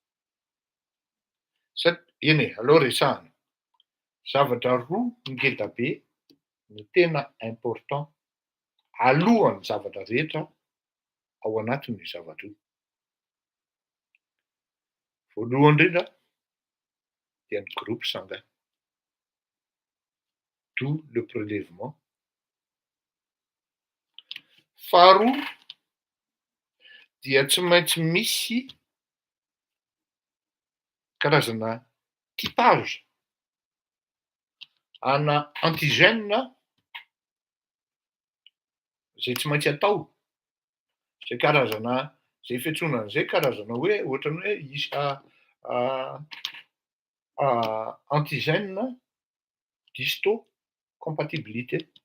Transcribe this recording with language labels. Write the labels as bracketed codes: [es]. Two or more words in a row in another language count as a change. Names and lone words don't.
[mg] Eny aleo resahana. Zavatra roa ngeda be no tena important alohan'ny zavatra rehetra ao anatin'ny zavatra io. Voalohany indrindra dia ny [fr] groupe sanguin, d'où le prélèvement. [mg] Faharoa dia tsy maintsy misy karazana typage ana antigène zay tsy maintsy atao, zay karazana zay fiantsoana an'izay karazana hoe ohatrany hoe [fr] antigène d'histocompatibilité.